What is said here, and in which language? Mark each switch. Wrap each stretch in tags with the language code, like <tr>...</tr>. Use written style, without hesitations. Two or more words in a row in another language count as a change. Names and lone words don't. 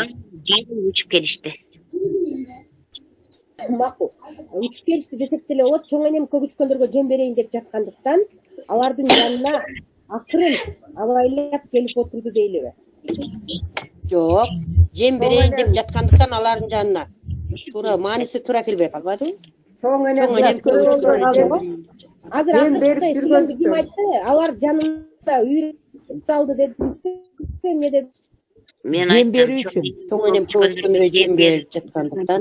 <ky>Учуп келишти. Макул. Учуп келишти десек деле болот. Чоң энем көгүчкөндөргө жем берейин деп жаткандыктан алардын жанына акырын абайлап келип отурду дейлиби? Жок, Жем берейин деп жаткандыктан алардын жанына туура мааниси туура келбей калбадыбы? Чоң Чоң энем энем Азыр Мен берип акыркы сүйлөмдү ким айтты? Алар жанында үйрөтүп алды дедиңизби? Эмне деди? Мен Жем берүү айтсам, үчүн. чоң энем көчкөндөргө жем берип жаткандыктан</ky>